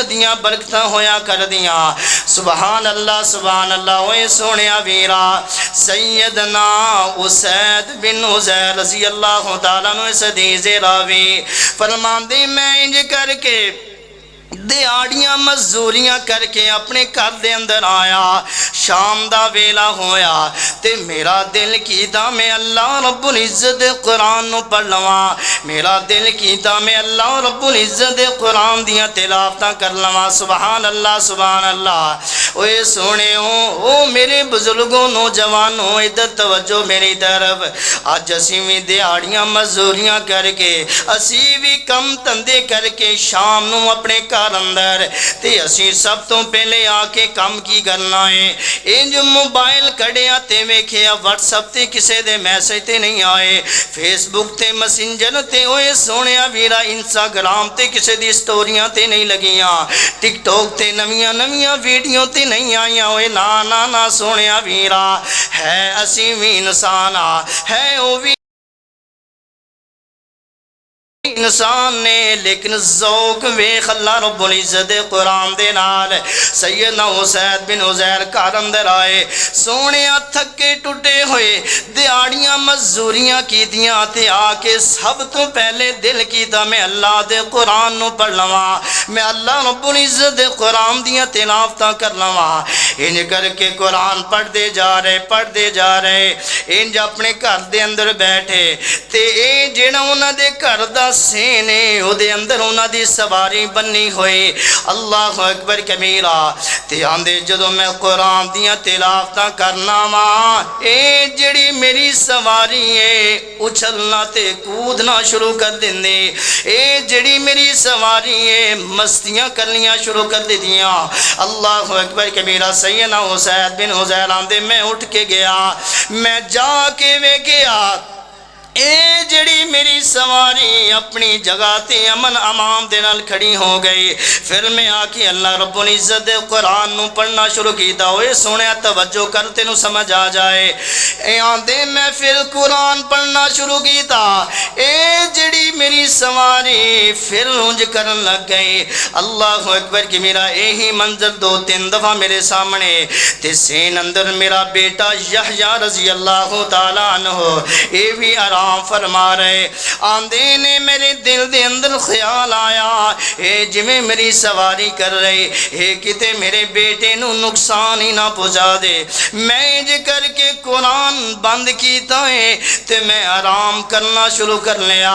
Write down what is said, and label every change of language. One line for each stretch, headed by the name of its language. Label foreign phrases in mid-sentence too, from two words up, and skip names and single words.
Punjabi: دیاں برکتاں ہویا کر دیاں
Arabic: سبحان اللہ
Punjabi: اوے سونیا ویرا سیدنا اسید بن حضیر
Arabic: رضی اللہ تعالیٰ عنہ
Punjabi: اس حدیث راوی فرماندے میں انج کر کے دیاڑیاں مزدوریاں کر کے اپنے گھر دے اندر آیا شام دا ویلا ہویا تے میرا دل کیتا میں
Arabic: اللہ رب العزت
Punjabi: دے قرآن نو پڑھ لواں میرا دل کیتا میں
Arabic: اللہ رب العزت
Punjabi: دے قرآن دیاں تلاوتاں کر لواں
Arabic: سبحان اللہ
Punjabi: اوے سونے او میرے بزرگوں نوجوانوں ادھر توجہ میری طرف آج اسی بھی دیاڑیاں مزدوریاں کر کے اسی بھی کم تندے کر کے شام نو اپنے گھر اندر تے اسی سب تو پہلے آ کے کام کی کرنا ہے انج موبائل کڑیا تے ویکھیا واٹس ایپ تے کسے دے میسج تے نہیں آئے فیس بک تے میسنجر تے اوے سونیا ویرا انسٹاگرام تے کسے دی سٹوریاں تے نہیں لگیاں ٹک ٹاک تے نویاں ویڈیو تے نہیں آئیاں اوے نا سونیا ویرا ہے اسی بھی انسان ہے او بھی انسان نے، لیکن ذوق ویکھ
Arabic: اللہ رب العزت
Punjabi: دے قرآن دے نال سیدنا حسین بن عزیر گھر اندر آئے، سونیا تھکے ٹوٹے ہوئے دیہڑیاں مزدوریاں کیتیاں تے آ کے سب تو پہلے دل کیتا میں اللہ دے قرآن نو پڑھ لواں، میں
Arabic: اللہ رب العزت
Punjabi: دے قرآن دیاں تلاوتاں کر لواں۔ انج کر کے قرآن پڑھ دے جا رہے انج اپنے گھر دے اندر بیٹھے تے اے جڑا انہاں دے گھر دا سین ہے او دے اندر انہاں دی سواری بنی ہوئی،
Arabic: اللہ اکبر کبیرہ،
Punjabi: تے آندے جدوں میں قرآن دیاں تلاوتاں کرنا وا اے جڑی میری سواری ہے اچھلنا تے کودنا شروع کر دیندے، اے جڑی میری سواری ہے مستیاں کرنیاں شروع کر دیندیاں،
Arabic: اللہ اکبر کبیرہ۔
Punjabi: سیدنا حسین بن حزیر آندے میں اٹھ کے گیا، میں جا کے ویکھیا اے جڑی میری سواری اپنی جگہ تے امن امان دے نال کھڑی ہو گئی۔ پھر میں آ کے
Arabic: اللہ رب العزت
Punjabi: دے قرآن نو پڑھنا شروع کیتا، اوے سونیا توجہ کر تینوں سمجھ آ جائے، اے آندے میں پھر قرآن پڑھنا شروع کیتا، اے جڑی میری سواری پھر اونج کرن لگ گئی،
Arabic: اللہ اکبر
Punjabi: کہ میرا یہی منظر دو تین دفعہ میرے سامنے، تے سین اندر میرا بیٹا یحییٰ
Arabic: رضی اللہ تعالیٰ عنہ
Punjabi: اے بھی آرام فرما رہے، آندے نے میرے دل دے اندر خیال آیا اے جویں میری سواری کر رہے اے کتے میرے بیٹے نو نقصان ہی نہ پہنچا دے، میں انج کر کے قرآن بند کیتا ہے تے میں آرام کرنا شروع کر لیا۔